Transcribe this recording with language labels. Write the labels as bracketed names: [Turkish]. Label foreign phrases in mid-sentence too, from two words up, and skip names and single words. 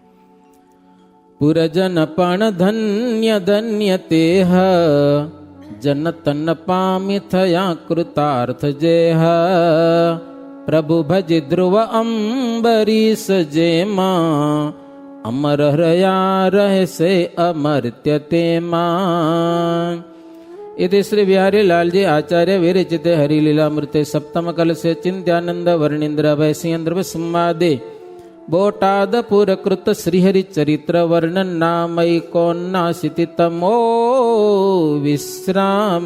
[Gujarati] પુરજન પણ ધન્ય ધન્ય તેહ, જન તન પામી થયા કૃતાર્થ જેહ. પ્રભુ ભજ ધ્રુવ અંબરીશ જેમાં, અમર રહ્યા રહેશે અમર્ત્ય તેમાં. [Sanskrit] इति श्री बिहारी लालजी आचार्य विरचिते हरिलीलामृते सप्तम कलशे चिंत्यानंद वर्णींद्र अभय सिंह संवादे बोटादपुर कृत श्रीहरि चरित्र वर्णन नामयी कोन्नाशीति तमो विश्राम.